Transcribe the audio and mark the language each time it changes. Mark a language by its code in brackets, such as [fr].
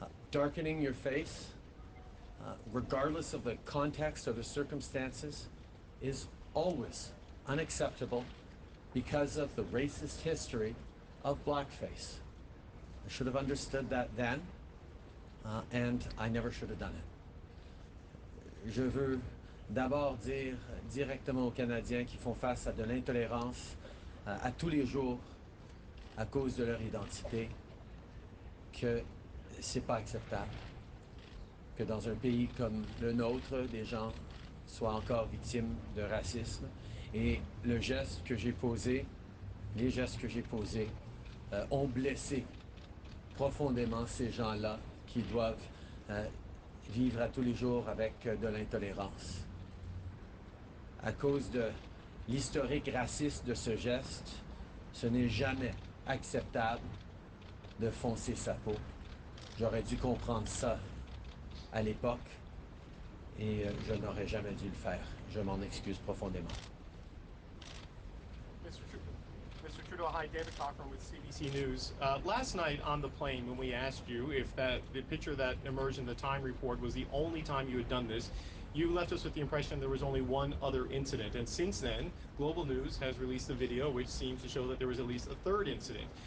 [en] Darkening your face, regardless of the context or the circumstances, is always unacceptable because of the racist history of blackface. I should have understood that then, and I never should have done it. [fr] Je veux d'abord dire directement aux Canadiens qui font face à de l'intolérance à tous les jours à cause de leur identité que c'est pas acceptable que dans un pays comme le nôtre, des gens soient encore victimes de racisme. Et le geste que j'ai posé, les gestes que j'ai posés ont blessé profondément ces gens-là qui doivent vivre à tous les jours avec de l'intolérance. À cause de l'historique raciste de ce geste, ce n'est jamais acceptable de foncer sa peau. J'aurais dû comprendre ça à l'époque et je n'aurais jamais dû le faire. Je m'en excuse profondément. [en] Mr. Trudeau, hi, David Cochran with CBC News. Last night on the plane, when we asked you if the picture that emerged in the Time report was the only time you had done this, you left us with the impression there was only one other incident. And since then, Global News has released a video which seems to show that there was at least a third incident.